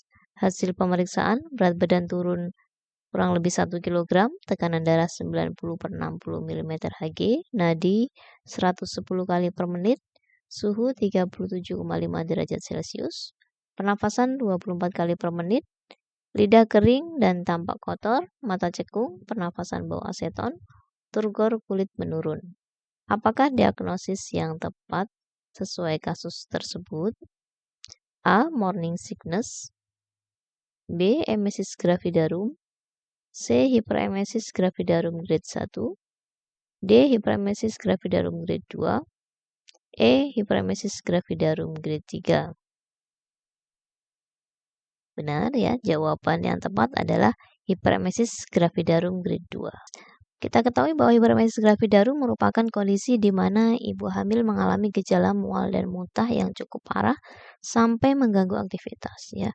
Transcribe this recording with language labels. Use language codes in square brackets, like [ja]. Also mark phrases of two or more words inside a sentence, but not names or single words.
[id] Hasil pemeriksaan, berat badan turun kurang lebih 1 kg, tekanan darah 90/60 mm Hg, nadi 110 kali per menit, suhu 37,5 derajat Celcius, pernafasan 24 kali per menit, lidah kering dan tampak kotor, mata cekung, pernafasan bau aseton, turgor kulit menurun. Apakah diagnosis yang tepat sesuai kasus tersebut? [en] A. Morning sickness, [id] B. Emesis gravidarum, C. Hyperemesis gravidarum grade 1, D. Hyperemesis gravidarum grade 2, E. Hyperemesis gravidarum grade 3. Benar ya, jawaban yang tepat adalah Hyperemesis gravidarum grade 2. Kita ketahui bahwa hiperemesis gravidarum merupakan kondisi di mana ibu hamil mengalami gejala mual dan muntah yang cukup parah sampai mengganggu aktivitas ya.